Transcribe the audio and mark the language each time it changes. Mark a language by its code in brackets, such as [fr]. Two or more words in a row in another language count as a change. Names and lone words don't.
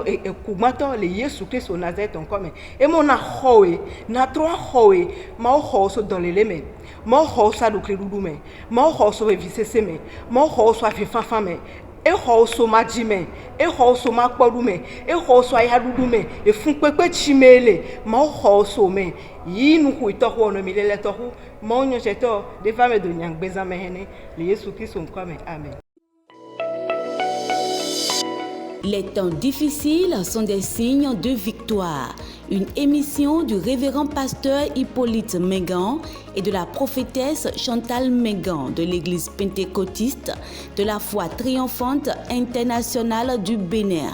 [ee] ekugbatɔ le Yesu Kristo Nazareti ŋkɔ me emo na xɔwe na trɔ xɔwe mawo xɔ so dɔlele me mawo xɔ so aɖukli ɖuɖu me mawo xɔ so vevi sese me mawo xɔ so avi fafa me exɔ so madzi me exɔ so makpɔɖu me exɔ so ayaɖuɖu me efunkpekpe tsi me le mawo xɔ so me yi nuxui tɔxo ɔnɔ mi le tɔxo mawo nyɔtsɛtɔ ɖe va me do nyagbezã me hene le Yesu Kristo ŋkɔ me amen. [fr] Les temps difficiles sont des signes de victoire. Une émission du révérend pasteur Hippolyte Mengan et de la prophétesse Chantal Mengan de l'église pentecôtiste de la foi triomphante internationale du Bénin.